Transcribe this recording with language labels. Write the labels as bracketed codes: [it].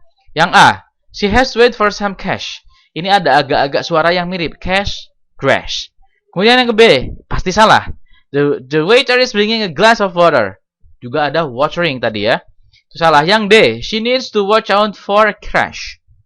[id] Yang A, [en] she has to wait for some cash. [id] Ini ada agak-agak suara yang mirip, cash, crash. Kemudian yang ke B, pasti salah. [en] The waiter is bringing a glass of water. [id] Juga ada watering tadi ya. Itu salah. Yang D, [en] she needs to watch out for crash.